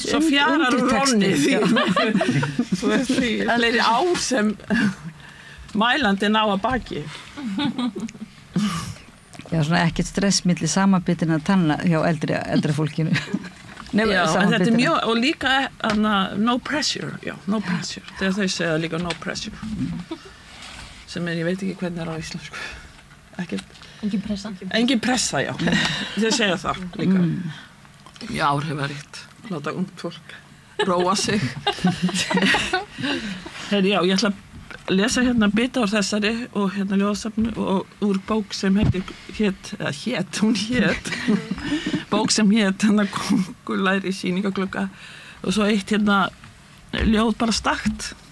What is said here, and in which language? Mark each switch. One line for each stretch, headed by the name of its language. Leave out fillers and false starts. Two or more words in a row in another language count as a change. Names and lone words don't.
Icelandic: svo fjarar úr rónni undirtexti. svo því fleiri ár sem mælandi ná að baki. Já, svona ekkert stress milli samanbitinna tanna hjá eldri fólkinu. Já, en þetta mjög, og líka
English: no pressure, no pressure.
Icelandic: Þegar þau segja líka
English: no pressure.
Icelandic: Sem ég veit ekki hvernig á íslensku. Engin pressa. Engin pressa, já. Þau segja það líka. Mjög áhrifaríkt. Láta ungt fólk róa sig. Heyri, já, ég ætla að lesa hérna bita úr þessari og hérna ljóðasafnu og úr bók sem hún hét bók sem hét hérna Kóngulæri sýningaglugga og svo eitt hérna ljóð bara stakt.